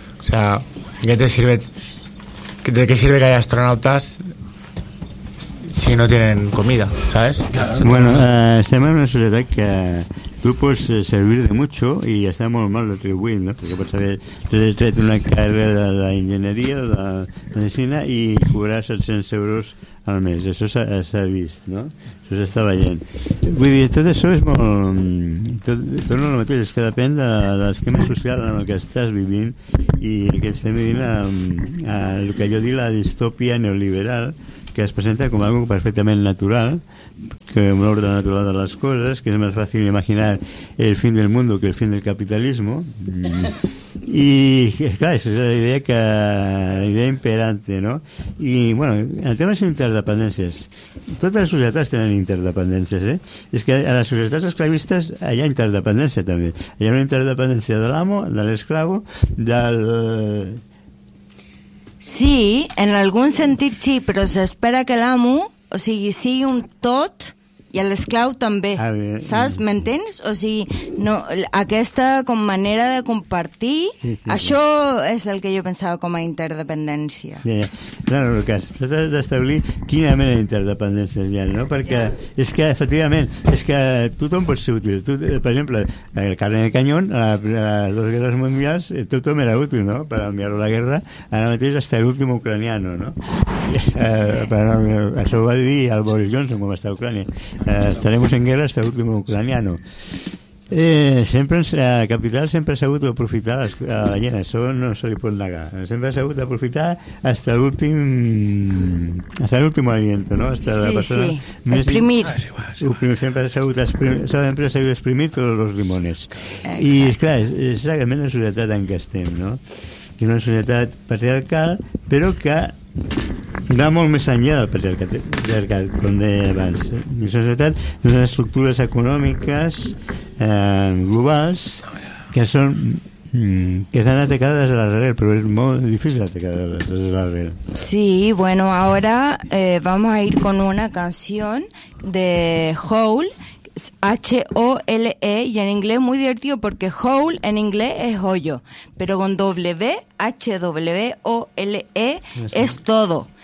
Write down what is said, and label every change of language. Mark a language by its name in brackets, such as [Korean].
[Spanish] O sea, ¿qué te sirve? ¿De qué sirve que haya astronautas si no tienen comida, ¿sabes? [Catalan] Bueno, estem en una societat que [Spanish] tú puedes servir de mucho y estar [Catalan] molt mal retribuït, [Spanish] ¿no? Porque puedes haber tret una carrera de la ingeniería, de la medicina, y cobrar 700 euros al mes. [Catalan] Eso s'ha vist, ¿no? Eso s'està veient. Vull dir, tot això és molt... Tot el mateix, és que depèn de l'esquema social en què estàs vivint i que estem vivint a el que jo dic la distòpia neoliberal, que es presenta com algo perfectament natural, que un ordre natural de les coses, que és més fàcil imaginar [Spanish] el fin del mundo que el fin del [Catalan] capitalisme. [Spanish] Y claro, esa es la idea, que la idea imperante, ¿no? Y bueno, el tema es interdependencias. Todas las sociedades tienen interdependencias, ¿eh? Es que a las sociedades esclavistas hay interdependencia también. Hay una interdependencia del amo, del esclavo, del... Sí, en algún sentido sí, pero se espera que el amo, o sea, sigue un tot. [Catalan] I l'esclau també, saps? M'entens? O sigui, no, aquesta com manera de compartir, sí, sí, això sí. És el que jo pensava com a interdependència. Ja. No, Lucas, has d'establir quina mena d'interdependència hi ha, no? Perquè ja. És que, efectivament, és que tothom pot ser útil. Tu, per exemple, el carnet de canyón, a les guerres mundials, tothom era útil, no? Per enviar-lo a la guerra, ara mateix està l'últim ucraniano, no? Sí. Això ho va dir el Boris Johnson quan va estar a Ucrània. [Spanish] Estaremos en guerra hasta el último ucraniano. [Catalan] Sempre la capital sempre ha sabut aprofitar a la gent, això no se li pot negar. Sempre ha sabut aprofitar [Spanish] hasta el últim aliento, [Catalan] no? [Spanish] Hasta [Catalan] sí, la persona sí, exprimir sí. Sempre ha sabut exprimir tots els limones. I esclar, és la mena de societat en què estem, no? És una societat patriarcal, però que va molt més enllà del patriarcat, com deia abans. La societat són estructures econòmiques globals que són que s'han atacat des de l'arrel, però és molt difícil atacar des de l'arrel. [Spanish] Sí, bueno, ahora vamos a ir con una canción de Hole, H-O-L-E, y en inglés muy divertido porque hole en inglés es hoyo, pero con W, H-W-O-L-E, es todo.